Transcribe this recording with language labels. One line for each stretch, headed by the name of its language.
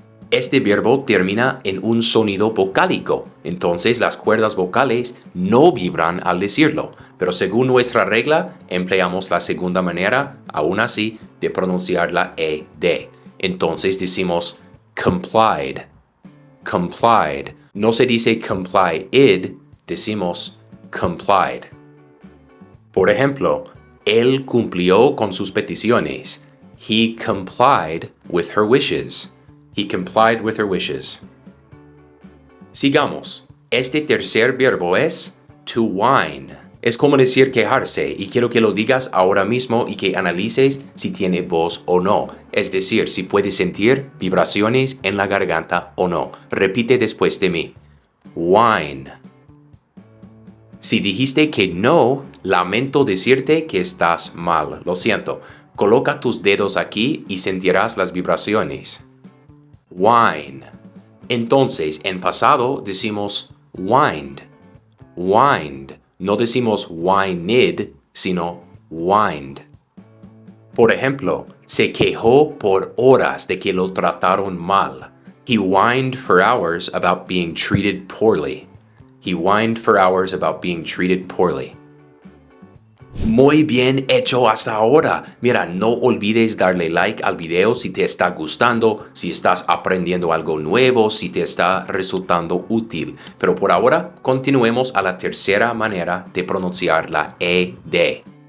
Spanish: Este verbo termina en un sonido vocálico, entonces las cuerdas vocales no vibran al decirlo, pero según nuestra regla empleamos la segunda manera, aún así, de pronunciar la ED. Entonces decimos complied, complied. No se dice complied, decimos complied. Por ejemplo, él cumplió con sus peticiones.
English: He complied with her wishes. He complied with her wishes.
Spanish: Sigamos. Este tercer verbo es to whine. Es como decir quejarse y quiero que lo digas ahora mismo y que analices si tiene voz o no. Es decir, si puedes sentir vibraciones en la garganta o no. Repite después de mí. Whine. Si dijiste que no, lamento decirte que estás mal. Lo siento. Coloca tus dedos aquí y sentirás las vibraciones. Whine. Entonces, en pasado decimos whined. Whined. No decimos whined, sino whined. Por ejemplo, se quejó por horas de que lo trataron mal.
English: He whined for hours about being treated poorly. He whined for hours about being treated poorly.
Spanish: Muy bien hecho hasta ahora. Mira, no olvides darle like al video si te está gustando, si estás aprendiendo algo nuevo, si te está resultando útil. Pero por ahora, continuemos a la tercera manera de pronunciar la ED.